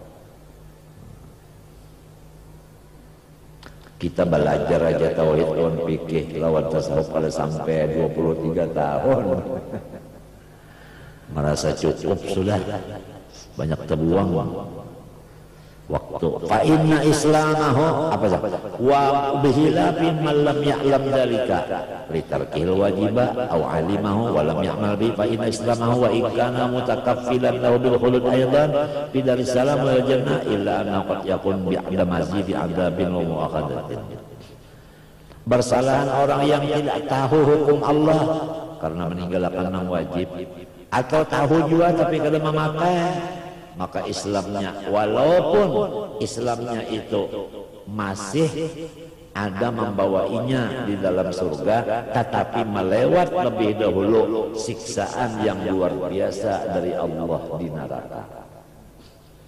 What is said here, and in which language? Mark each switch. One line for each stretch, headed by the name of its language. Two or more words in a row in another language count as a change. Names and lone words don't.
Indonesian: Kita belajar aja tauhid lawan fikih lawan tasawuf pada sampai 23 tahun. Merasa cukup sudah, banyak terbuang waktu.
Arabic: فإن إسلامه
Indonesian: apa sah?
Arabic: وبخلاف من لم يعلم ذلك لترك الواجب أو علمه ولم يعمل به، فإن إسلامه وإن كان متكفلا له بالخلود أيضا في دار السلام والجنة إلا أنه قد يكون بعد مزيد عذاب ومؤاخذة.
Indonesian: Bersalahan orang yang tidak tahu hukum Allah karena meninggalkan yang wajib, atau tahu juga tapi kada memakai, maka Islamnya, walaupun Islamnya itu masih ada membawainya di dalam surga, tetapi melewat lebih dahulu siksaan yang luar biasa dari Allah di neraka.